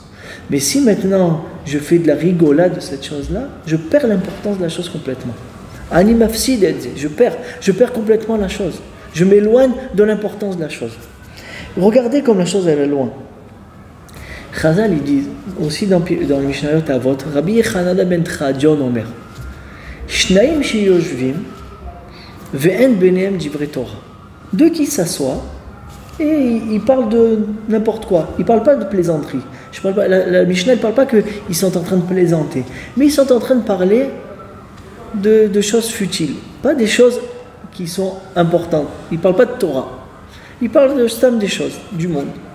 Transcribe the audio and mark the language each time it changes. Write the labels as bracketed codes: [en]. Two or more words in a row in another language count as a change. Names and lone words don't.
[fr] Mais si maintenant, je fais de la rigolade de cette chose-là, je perds l'importance de la chose complètement. [he] אני מפסיד, [fr] je perds complètement la chose. Je m'éloigne de l'importance de la chose. Regardez comme la chose, elle est loin. [he] Chazal, [fr] il dit, aussi dans le [he] משניות אבות, רבי חנניה בן תרדיון אומר, שניים שיושבים, ואין ביניהם דברי תורה. [fr] Deux qui s'assoient, et ils parlent de n'importe quoi. Ils ne parlent pas de plaisanterie. La Mishnah ne parle pas qu'ils sont en train de plaisanter, mais ils sont en train de parler de choses futiles, pas des choses qui sont importantes. Ils ne parlent pas de Torah. Ils parlent de stam des choses, du monde.